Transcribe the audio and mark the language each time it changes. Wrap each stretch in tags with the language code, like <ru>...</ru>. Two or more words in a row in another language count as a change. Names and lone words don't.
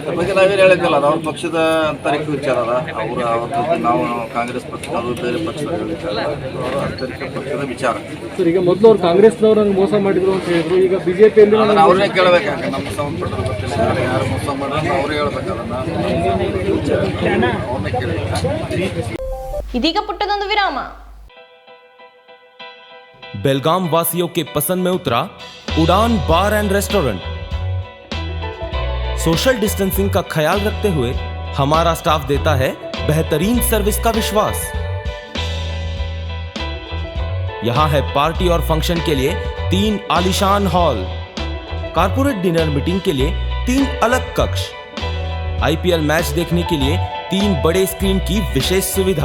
<kn>ಅದ್ರ ಬಗ್ಗೆ ನಾವೇನು ಹೇಳಿದ್ದಲ್ಲ, ಅದು ಅವ್ರ ಪಕ್ಷದ ಆಂತರಿಕ ವಿಚಾರ ಅದ. ಅವರು ಅವತ್ತು ನಾವು ಕಾಂಗ್ರೆಸ್ ಪಕ್ಷ, ಅದು ಬೇರೆ ಪಕ್ಷದ ವಿಚಾರ, ಅವರ ಆಂತರಿಕ ಪಕ್ಷದ ವಿಚಾರ. ಸರ್, ಈಗ ಮೊದಲು ಅವ್ರು ಕಾಂಗ್ರೆಸ್ನವ್ರನ್ನ ಮೋಸ ಮಾಡಿದ್ರು ಅಂತ ಹೇಳಿದ್ರು. ಈಗ ಬಿಜೆಪಿಯಲ್ಲಿ ಅದನ್ನು ಅವ್ರನ್ನೇ ಕೇಳಬೇಕಾಗ ನಮ್ಮ ಸಂಬಂಧಪಟ್ಟ ಗೊತ್ತಿಲ್ಲ. ಯಾರು ಮೋಸ ಮಾಡೋದು ಅವ್ರು ಹೇಳ್ಬೇಕು. ಅದನ್ನು ಅವ್ರನ್ನೇ ಕೇಳಬೇಕು. ಇದೀಗ ಪುಟ್ಟದೊಂದು ವಿರಾಮ.</kn> <hi>बेलगाम वासियों के पसंद में उतरा उड़ान बार एंड रेस्टोरेंट।</hi> <en>social distancing</en> <hi>का ख्याल रखते हुए हमारा स्टाफ देता है बेहतरीन सर्विस का विश्वास। यहां है पार्टी और फंक्शन के लिए 3 आलीशान हॉल,</hi> <en>corporate dinner meeting</en> <hi>के लिए 3 अलग कक्ष, IPL मैच देखने के लिए 3 बड़े स्क्रीन की विशेष सुविधा।</hi>